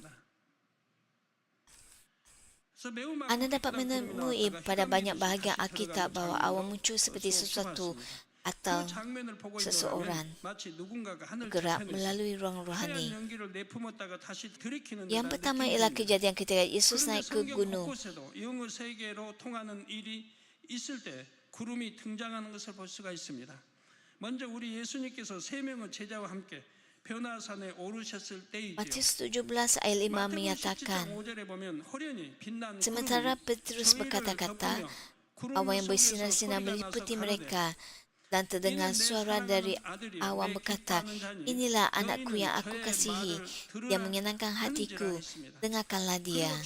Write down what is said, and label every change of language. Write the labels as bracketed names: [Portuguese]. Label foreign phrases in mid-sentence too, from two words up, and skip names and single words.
[Malay] Anda dapat menemui pada banyak bahagian Alkitab bahawa awan muncul seperti sesuatu atau seseorang bergerak melalui ruang rohani. Yang pertama ialah kejadian ketika Yesus naik ke gunung. [Korean] 있을 때 구름이 등장하는 것을 볼 수가 있습니다. 먼저 우리 예수님께서 3명의 제자와 함께 변화산에 오르셨을 때이죠. [Malay] Matius 17 ayat 5 menyatakan, sementara Petrus berkata-kata, awan yang bersinar-sinar meliputi mereka Dan terdengar suara dari awan berkata, "Inilah anakku yang aku kasihi, yang menyenangkan hatiku, dengarkanlah dia."